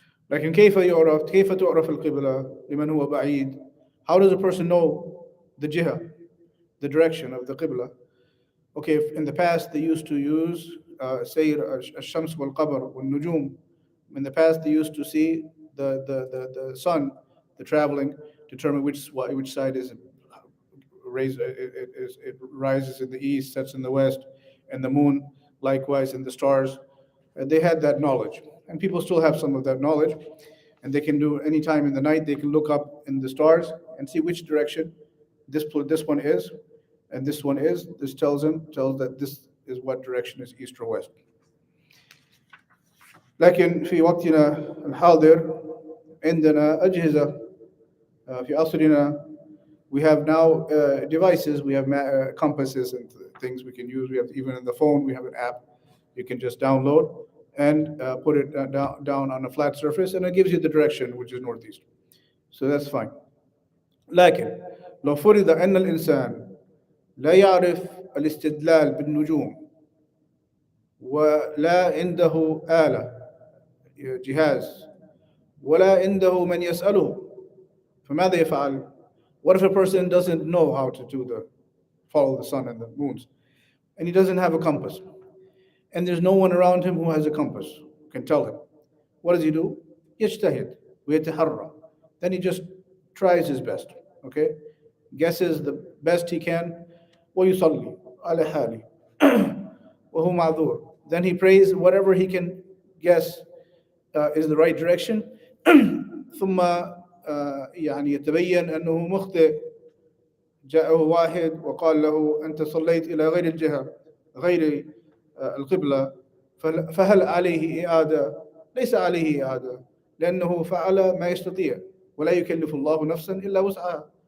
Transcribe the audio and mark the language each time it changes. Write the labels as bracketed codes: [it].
[ar] لكن كيف تعرف القبلة لمن هو بعيد? [en] How does a person know the jiha, the direction of the Qibla? Okay, in the past they used to use [ar] Sayr al-Shams wal-Qamar wal-Nujum. [en] In the past they used to see the sun, the traveling, determine which side is it rises in the east, sets in the west, and the moon likewise, and the stars. They had that knowledge, and people still have some of that knowledge, and they can do any time in the night. They can look up in the stars and see which direction this one is, and this one is. This tells that this is what direction is east or west. [ar] لكن في وقتنا الحاضر عندنا أجهزة في عصرنا. [en] We have now devices, we have compasses and things we can use. We have, even in the phone, we have an app you can just download and put it down on a flat surface, and it gives you the direction, which is northeast. So that's fine. [ar] لكن لو فرض أن الإنسان لا يعرف الاستدلال بالنجوم ولا عنده آلة جهاز ولا عنده من يسأله فماذا يفعل? [en] What if a person doesn't know how to follow the sun and the moons, and he doesn't have a compass, and there's no one around him who has a compass, can tell him? What does he do? [ar] يجتهد ويتحرى. [en] Then he just tries his best, okay? Guesses the best he can. [ar] ويصلي على حاله وهو معذور. [en] Then he prays whatever he can guess is the right direction. [ar] ثم يعني يتبين أنه مخطئ. جاءه واحد وقال له أنت صليت إلى غير الجهة غير القبلة، فهل عليه إعادة؟ ليس عليه إعادة، لأنه فعل ما يستطيع ولا يكلف الله نفسا إلا وسعها.